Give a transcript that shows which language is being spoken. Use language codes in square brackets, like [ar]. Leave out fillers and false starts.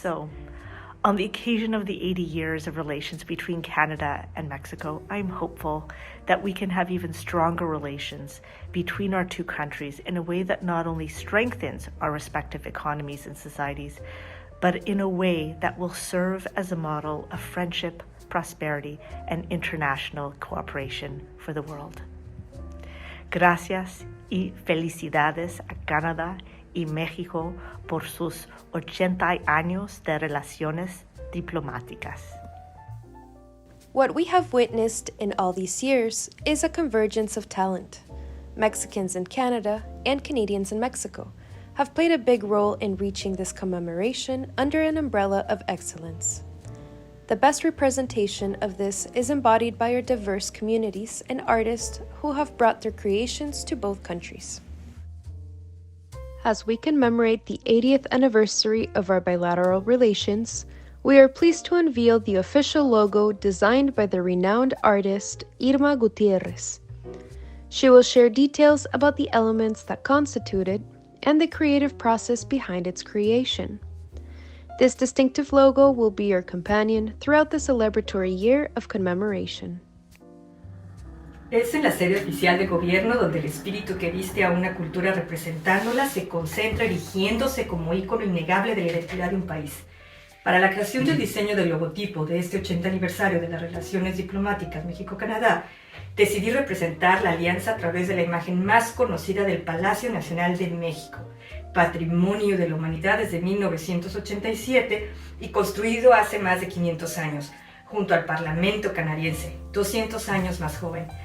[en] So, on the occasion of the 80 years of relations between Canada and Mexico, I'm hopeful that we can have even stronger relations between our two countries in a way that not only strengthens our respective economies and societies, but in a way that will serve as a model of friendship, prosperity, and international cooperation for the world. [es] Gracias y felicidades a Canadá y México por sus 80 años de relaciones diplomáticas. [en] What we have witnessed in all these years is a convergence of talent. Mexicans in Canada and Canadians in Mexico have played a big role in reaching this commemoration under an umbrella of excellence. The best representation of this is embodied by our diverse communities and artists who have brought their creations to both countries. As we commemorate the 80th anniversary of our bilateral relations, we are pleased to unveil the official logo designed by the renowned artist Irma Gutierrez. She will share details about the elements that constitute it and the creative process behind its creation. This distinctive logo will be your companion throughout the celebratory year of commemoration. [es] Es en la sede oficial de gobierno donde el espíritu que viste a una cultura representándola se concentra erigiéndose como ícono innegable de la identidad de un país. Para la creación del diseño del logotipo de este 80 aniversario de las relaciones diplomáticas México-Canadá, decidí representar la alianza a través de la imagen más conocida del Palacio Nacional de México, Patrimonio de la Humanidad desde 1987 y construido hace más de 500 años, junto al Parlamento canadiense, 200 años más joven,